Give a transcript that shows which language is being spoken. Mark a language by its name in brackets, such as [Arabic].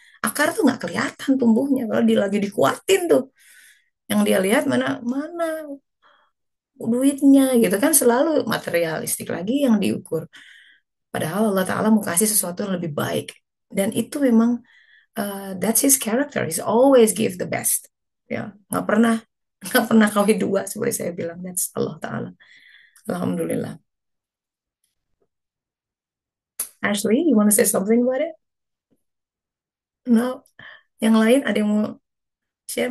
[Indonesian] Akar tuh nggak kelihatan tumbuhnya, kalau dia lagi dikuatin tuh. Yang dia lihat mana mana duitnya gitu kan, selalu materialistik lagi yang diukur. Padahal Allah Ta'ala mau kasih sesuatu yang lebih baik. Dan itu memang [English] that's his character. He's always give the best. [Indonesian] Ya, nggak pernah kawin dua seperti saya bilang. [English] That's Allah Ta'ala. [Indonesian] Alhamdulillah. [English] Ashley, you want to say something about it? No. [Indonesian] Yang lain ada yang mau share?